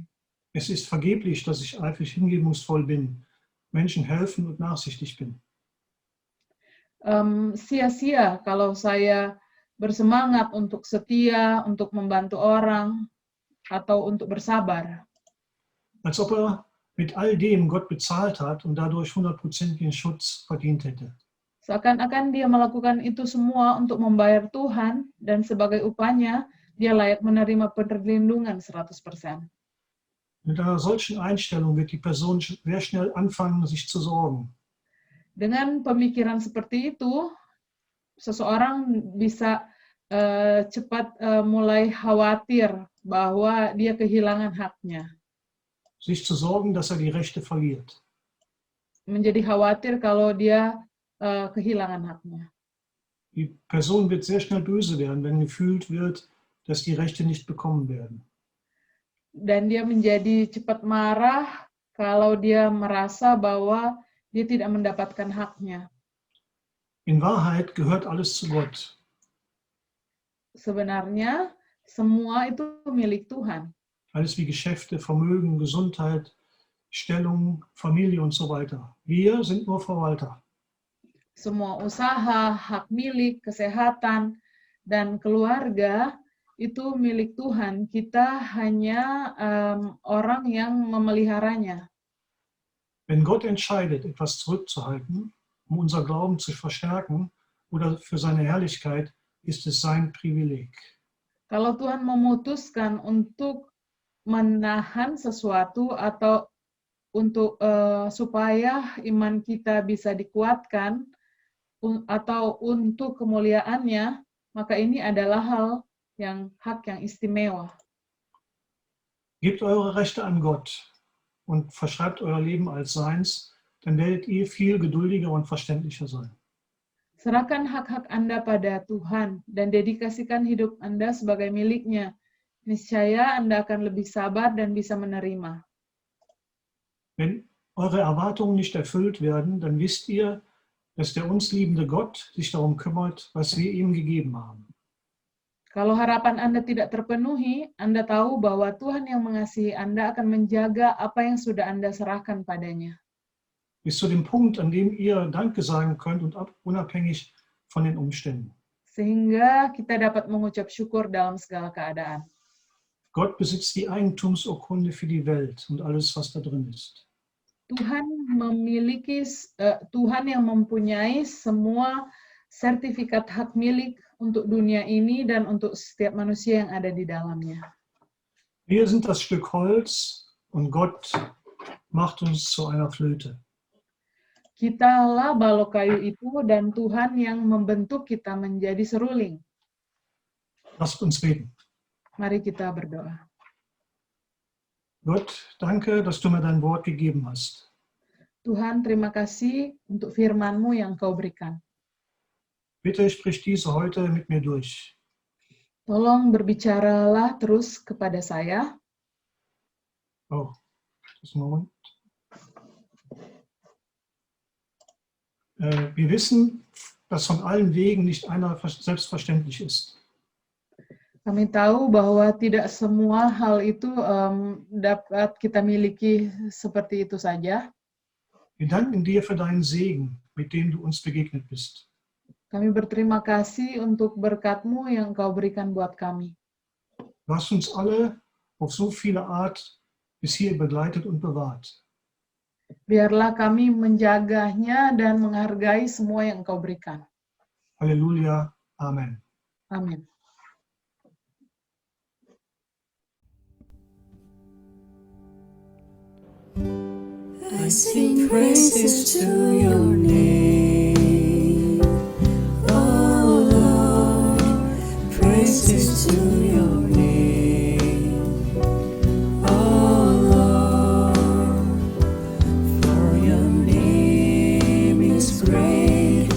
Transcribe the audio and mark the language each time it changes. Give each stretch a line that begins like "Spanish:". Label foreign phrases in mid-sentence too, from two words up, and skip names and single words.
German: Es ist vergeblich, dass ich eifrig hingebungsvoll bin, Menschen helfen und nachsichtig bin.
Indonesian: Sia-sia kalau saya bersemangat untuk setia, untuk membantu orang, atau untuk bersabar.
German: Als ob mit all dem Gott bezahlt hat und dadurch 100%igen Schutz verdient hätte.
Indonesian: Seakan-akan dia melakukan itu semua untuk membayar Tuhan, dan sebagai upahnya, dia layak menerima perlindungan 100%.
German: Mit einer solchen Einstellung wird die Person sehr schnell anfangen, sich zu sorgen.
Indonesian: Dengan pemikiran seperti itu, seseorang bisa cepat mulai khawatir bahwa dia kehilangan haknya.
German: Sich zu sorgen, dass die Rechte verliert.
Indonesian: Menjadi khawatir kalau dia kehilangan haknya.
German: Die Person wird sehr schnell böse werden, wenn gefühlt wird, dass die Rechte nicht bekommen werden.
Indonesian: Dan dia menjadi cepat marah kalau dia merasa bahwa dia tidak mendapatkan haknya.
German: In Wahrheit gehört alles zu Gott.
Indonesian: Sebenarnya semua itu milik Tuhan.
German: Alles wie Geschäfte, Vermögen, Gesundheit, Stellung, Familie und so weiter. Wir sind nur Verwalter.
Indonesian: Semua usaha, hak milik, kesehatan, dan keluarga itu milik Tuhan. Kita hanya orang yang memeliharanya.
German: Wenn Gott entscheidet, etwas zurückzuhalten, um unser Glauben zu verstärken oder für seine Herrlichkeit, ist es sein Privileg.
Indonesian: Kalau Tuhan memutuskan untuk menahan sesuatu atau untuk supaya iman kita bisa dikuatkan atau untuk kemuliaannya, maka ini adalah hak yang istimewa.
German: Gebt eure Rechte an Gott und verschreibt euer Leben als seins, dann werdet ihr viel geduldiger und verständlicher sein.
Indonesian: Serahkan hak-hak Anda pada Tuhan dan dedikasikan hidup Anda sebagai miliknya. Niscaya Anda akan lebih sabar dan bisa menerima.
German: Wenn eure Erwartungen nicht erfüllt werden, dann wisst ihr, dass der uns liebende Gott sich darum kümmert, was wir ihm gegeben haben.
Indonesian: Kalau harapan Anda tidak terpenuhi, Anda tahu bahwa Tuhan yang mengasihi Anda akan menjaga apa yang sudah Anda serahkan padanya.
German: Bis zu dem Punkt, an dem ihr Danke sagen könnt und unabhängig von den Umständen.
Indonesian: Sehingga kita dapat mengucap syukur dalam segala keadaan.
German: Gott besitzt die Eigentumsurkunde für die Welt und alles, was da drin ist.
Indonesian: Tuhan yang mempunyai semua sertifikat hak milik untuk dunia ini dan untuk setiap manusia yang ada di dalamnya.
German: Wir sind das Stück Holz und Gott macht uns zu einer Flöte.
Indonesian: Kitalah balok kayu itu dan Tuhan yang membentuk kita menjadi seruling.
German: Lasst uns beten.
Indonesian: Mari kita berdoa.
German: Gott, danke, dass du mir dein Wort gegeben hast.
Indonesian: Tuhan, terima kasih untuk firman-Mu yang Kau berikan.
German: Bitte sprich diese heute mit mir durch.
Indonesian: Tolong berbicaralah terus kepada saya.
German: Oh, das Moment. Wir wissen, dass von allen Wegen nicht einer selbstverständlich ist.
Indonesian: Kami tahu bahwa tidak semua hal itu dapat kita miliki seperti itu saja.
German: Wir danken dir für deinen Segen, mit dem du uns begegnet bist.
Indonesian: Kami berterima kasih untuk berkat-Mu yang Kau berikan buat kami.
German: Du hast uns alle auf so viele Art bis hier begleitet und bewahrt.
Indonesian: Biarlah kami menjaganya dan menghargai semua yang Kau berikan.
German: Halleluja. Amen.
Indonesian: Amin.
English: I sing praises to your name, oh Lord, praises to your name, oh Lord, for your name is great.